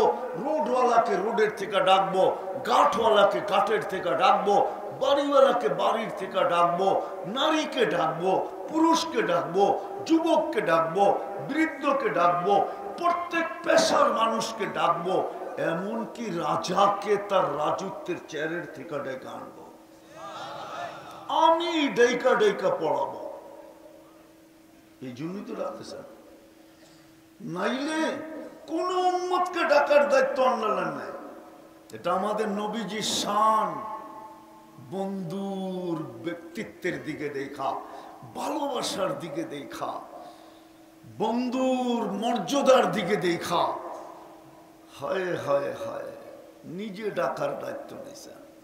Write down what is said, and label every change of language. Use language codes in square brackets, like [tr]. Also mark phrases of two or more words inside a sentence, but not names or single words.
[bn] রোডওয়ালাকে রোডের থেকে ডাকবো, গাঠওয়ালাকে গাঠের থেকে ডাকবো, বাড়িওয়ালাকে বাড়ির থেকে ডাকবো, নারীকে ডাকবো, পুরুষকে ডাকবো, যুবককে ডাকবো, বৃদ্ধকে ডাকবো, প্রত্যেক পেশার মানুষকে ডাকবো, এমনকি রাজাকে তার রাজত্বের চেয়ারের থেকে ডেকে আনবো, আমি ডেকা ডেকা পড়াবো। এই জন্যই তো ডাকতেছেন, নাইলে কোন উম্মতকে ডাকার দায়িত্ব আনলেন নাই। এটা আমাদের নবীজির শান। বন্ধুর ব্যক্তিত্বের দিকে দেখা, ভালোবাসার দিকে দেখা, বন্ধুর মর্যাদার দিকে দেখা, হায় হায় হায়, নিজে ডাকার দায়িত্ব নিয়েছেন।